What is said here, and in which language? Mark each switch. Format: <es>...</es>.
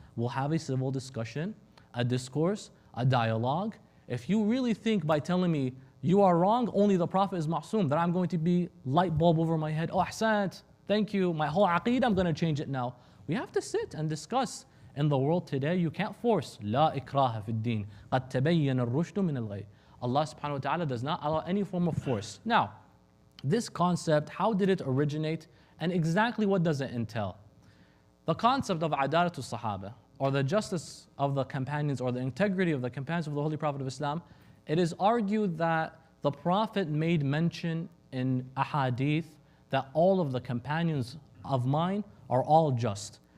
<en>We'll have a civil discussion, a discourse, a dialogue. If you really think by telling me you are wrong, only the Prophet is ma'soom, that I'm going to be light bulb over my head, oh ahsant, thank you, my whole aqeedah, I'm going to change it now. We have to sit and discuss. In the world today, you can't force.</en> <ar>لا إكراه في الدين قد تبين الرشد من الغي.</ar> <en>Allah subhanahu wa ta'ala does not allow any form of force. Now, this concept, how did it originate and exactly what does it entail? The concept of adalatul sahaba, or the justice of the companions, or the integrity of the companions of the Holy Prophet of Islam, it is argued that the Prophet made mention in ahadith that all of the companions of mine are all just.</en>